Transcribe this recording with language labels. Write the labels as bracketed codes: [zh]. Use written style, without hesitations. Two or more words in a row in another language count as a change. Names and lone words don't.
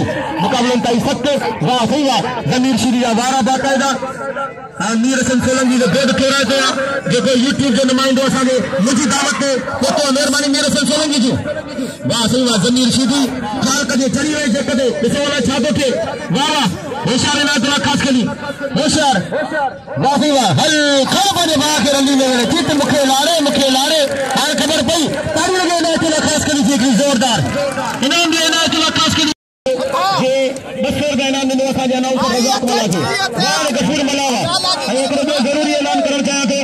[sd] मुक़ाबलनि ताईं सख़्त वाह सही आहे ज़मीर शीदी जा वारा बाक़ाइदा मीर हसन सोलंकी जो गॾु फेराए थो जेको यूट्यूब जो नुमाइंदो असांखे मुंहिंजी दावत ते पहुतो महिरबानी मीर हसन सोलंकी जी वाह सही आहे ज़मीर शीदी ख़्याल कजे चढ़ी वई जेकॾहिं ॾिसो अलाए छा थो थिए वाह वाह होशियार इनायतुल्लाह ख़ासि करी होशियार वाह सही वाह हल खो पंहिंजे भाउ खे रंडी में वेड़े चित मूंखे लाड़े हाणे ख़बर पई ताड़ी लॻे इनायतुल्लाह ख़ासि करी थी हिकिड़ी ज़ोरदार इनाम ॾिए इनायतुल्लाह ख़ासि करी जे 200 रुपया इनाम ॾिनो असांजे अनाउंसर रज़ाक मला खे वाह गफ़ूर मलावा ऐं हिकिड़ो ॿियो ज़रूरी ऐलान करणु चाहियां